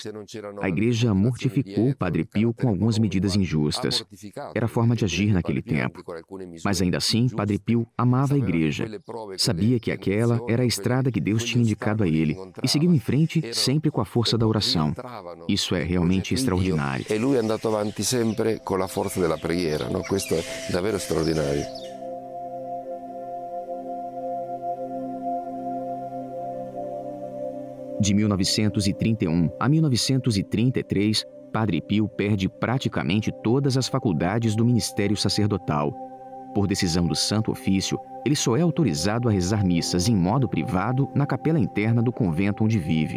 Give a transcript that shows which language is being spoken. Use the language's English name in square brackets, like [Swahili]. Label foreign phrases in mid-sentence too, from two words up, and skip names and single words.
[Portuguese] A Igreja mortificou Padre Pio com algumas medidas injustas. Era a forma de agir naquele tempo. Mas ainda assim, Padre Pio amava a Igreja. Sabia que aquela era a estrada que Deus tinha indicado a ele e seguiu em frente sempre com a força da oração. Isso é realmente extraordinário. [Italian] E lui è andato avanti sempre con la forza della preghiera, no? Questo è davvero straordinario. [Portuguese] De 1931 a 1933, Padre Pio perde praticamente todas as faculdades do ministério sacerdotal. Por decisão do Santo Ofício, ele só é autorizado a rezar missas em modo privado na capela interna do convento onde vive.